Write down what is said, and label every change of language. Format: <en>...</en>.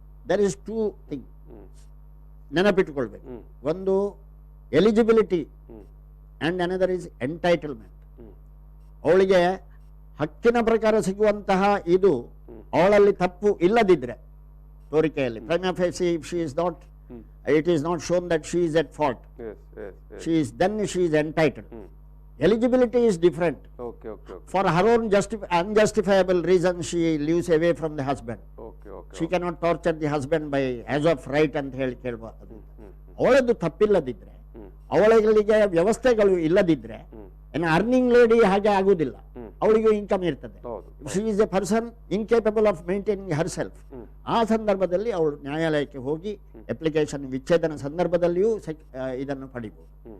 <en>There is two things</en> <kn>ನೆನಪಿಟ್ಟುಕೊಳ್ಬೇಕು.</kn> <en>ಒಂದು eligibility and another is entitlement.</en> <kn>ಅವಳಿಗೆ ಹಕ್ಕಿನ ಪ್ರಕಾರ ಸಿಗುವಂತಹ ಇದು ಅವಳಲ್ಲಿ ತಪ್ಪು ಇಲ್ಲದಿದ್ರೆ ತೋರಿಕೆಯಲ್ಲಿ</kn> <en>prima facie if she is not it is not shown that she is at fault, then she is entitled. Eligibility is different. For her own unjustifiable reason she lives away from the husband. She cannot torture the husband by as of right</en> <kn>ಅಂತ ಹೇಳಿ ಕೇಳಬಾರದು. ಅವಳದ್ದು ತಪ್ಪಿಲ್ಲದಿದ್ರೆ, ಅವಳಿಗೆ ವ್ಯವಸ್ಥೆಗಳು ಇಲ್ಲದಿದ್ರೆ,</kn> <en>earning lady</en> <kn>ಹಾಗೆ ಆಗುವುದಿಲ್ಲ, ಅವಳಿಗೂ income ಇರ್ತದೆ.</kn> <en>She is a person incapable of maintaining herself.</en> <kn>ಆ ಸಂದರ್ಭದಲ್ಲಿ ಅವಳು ನ್ಯಾಯಾಲಯಕ್ಕೆ ಹೋಗಿ ಅಪ್ಲಿಕೇಶನ್ ವಿಚ್ಛೇದನ ಸಂದರ್ಭದಲ್ಲಿಯೂ ಇದನ್ನು ಪಡಿಬಹುದು.</kn>